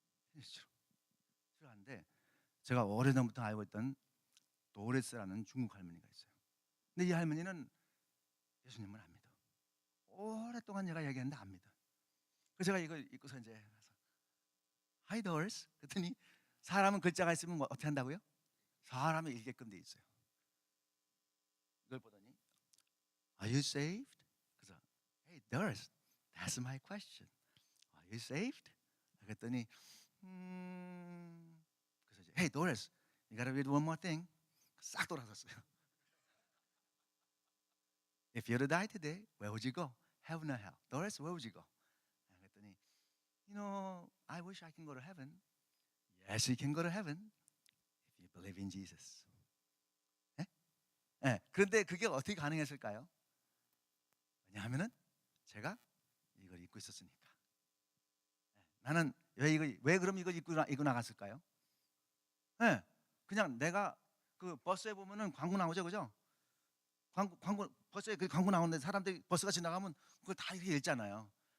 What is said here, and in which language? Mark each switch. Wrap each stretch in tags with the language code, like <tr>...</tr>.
<ko>테니스 치러 갔는데 제가 오래전부터 알고 있던 도레스라는 중국 할머니가 있어요. 근데 이 할머니는 예수님을 안 믿어. 오랫동안 제가 얘기했는데 안 믿어. 그래서 제가 이걸 입고서 이제 가서</ko> <en>Hi Doris</en> <ko>그랬더니 사람은 글자가 있으면 뭐 어떻게 한다고요? 사람이 읽게끔 돼 있어요. 이걸 보더니</ko> <en>Are you saved?</en> <ko>그래서</ko> <en>Hey Doris, that's my question. Are you saved?</en> <ko>그랬더니 그래서 이제</ko> <en>Hey Doris, you gotta read one more thing.</en> <ko>싹 돌아섰어요.</ko> <en>If you were to die today, where would you go? Heaven or hell? Doris, where would you go?</en> <ko>그랬더니</ko> <en>I wish I can go to heaven. Yes, you can go to heaven if you believe in Jesus.</en> <ko>예? 예. 그런데 그게 어떻게 가능했을까요? 왜냐하면은 제가 이걸 입고 있었으니까. 나는 왜 그럼 이걸 입고 나갔을까요? 예. 그냥 내가 그 버스에 보면은 광고 나오죠, 그죠? 광고 버스에 그 광고 나오는데 사람들이 버스가 지나가면 그걸 다 이렇게 읽잖아요.</ko>